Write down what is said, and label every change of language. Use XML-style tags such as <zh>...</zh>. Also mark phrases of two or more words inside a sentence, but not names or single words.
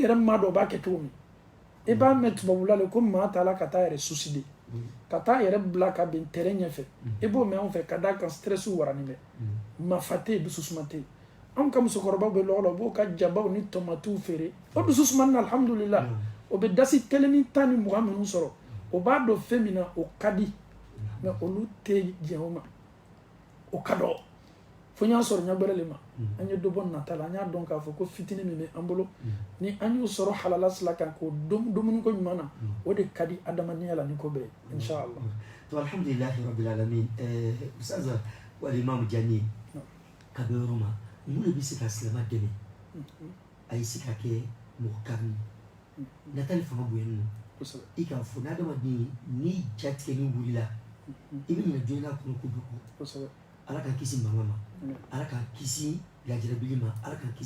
<bm>yɛrɛ maa dɔ b'a kɛ cogo min i b'a mɛn tubabula le ko maa t'a la ka taa yɛrɛ suicide ka taa yɛrɛ bila ka bin terrain ɲɛfɛ i b'o mɛn anw fɛ ka d'a kan stress warani bɛ mafa tɛ yen dusu suma tɛ yen anw ka musokɔrɔbaw bɛ lɔgɔ la u b'o ka jabaw ni tomatiw feere o dusu sumani na alhamdulillah o bɛ dasi 1 ni 10 ni 20 minnu sɔrɔ o b'a dɔn fɛn min na o ka di mais olu tɛ diɲɛ o ma o ka dɔn fo n y'a sɔrɔ ɲagbɛrɛ le ma an ye dɔ bɔ nata la an y'a dɔn k'a fɔ ko fitinin min bɛ an bolo ni an y'o sɔrɔ halala sira kan k'o dumuni ko ɲuman na o de ka di adamadenya la ni ko bɛɛ inshallah to</bm> <ar>الحمد لله رب العالمين</ar> <bm>ustaz wal imam Jani ka bɛ yɔrɔ ma mun de bɛ se ka silamɛ dɛmɛ a ye se ka kɛ mɔgɔ kari natali fanga bonya ninnu i k'a fɔ n'adamaden ni jatigɛni wulila i bɛ minɛ jɔn n'a kɔnɔ kojugu ala ka kisi mankan ma ala ka kisi lajarabili ma ala ka</bm>